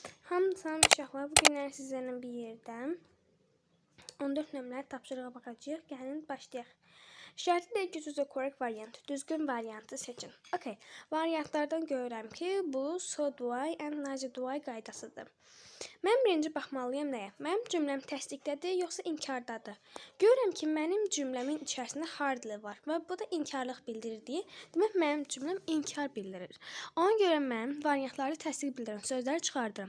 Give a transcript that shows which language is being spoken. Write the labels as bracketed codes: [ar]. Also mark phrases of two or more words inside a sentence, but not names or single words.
[az] Hamınızın uşaqlar, bu günlər sizlərlə bir yerdən 14 nömrəli tapşırığa baxacağıq. Gəlin başlayaq. Şərti deyil ki, [en] choose a correct variant. [az] Düzgün variantı seçin. Okay. Variantlardan görürəm ki, bu [en] so do I and neither do I [az] qaydasıdır. Mən birinci baxmalıyam nəyə? Mənim cümləm təsdiqdədir, yoxsa inkardadır? Görürəm ki, mənim cümləmin içərisində hardly var və bu da inkarlıq bildirir. Demək, mənim cümləm inkar bildirir. Ona görə mən variantları təsdiq bildirən sözləri çıxardıram.